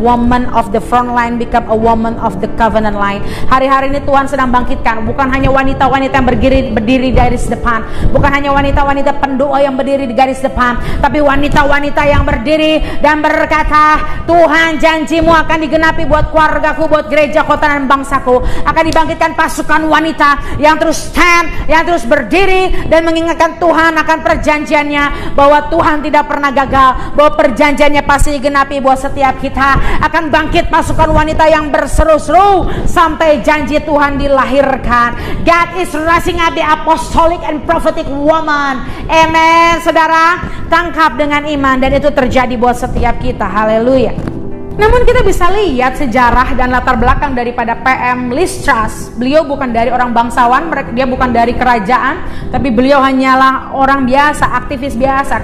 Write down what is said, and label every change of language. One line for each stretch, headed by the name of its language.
English: woman of the front line become a woman of the covenant line.
Indonesian: Hari-hari ini Tuhan sedang bangkitkan bukan hanya wanita-wanita yang berdiri di garis depan, bukan hanya wanita-wanita pendoa yang berdiri di garis depan, tapi wanita-wanita yang berdiri dan berkata, Tuhan, janjimu akan digenapi buat keluargaku, buat gereja, kota dan bangsaku. Akan dibangkitkan pasukan wanita yang terus stand, yang terus berdiri dan mengingatkan Tuhan akan perjanjiannya, bahwa Tuhan tidak pernah gagal, bahwa perjanjiannya pasti digenapi buat setiap kita. Akan bangkit pasukan wanita yang berseru-seru sampai janji Tuhan dilahirkan.
English: God is raising up the apostolic and prophetic woman. Amen.
Indonesian: Saudara, tangkap dengan iman dan itu terjadi buat setiap kita. Haleluya. Namun kita bisa lihat sejarah dan latar belakang daripada PM Liz Truss. Beliau bukan dari orang bangsawan, dia bukan dari kerajaan, tapi beliau hanyalah orang biasa, aktivis biasa.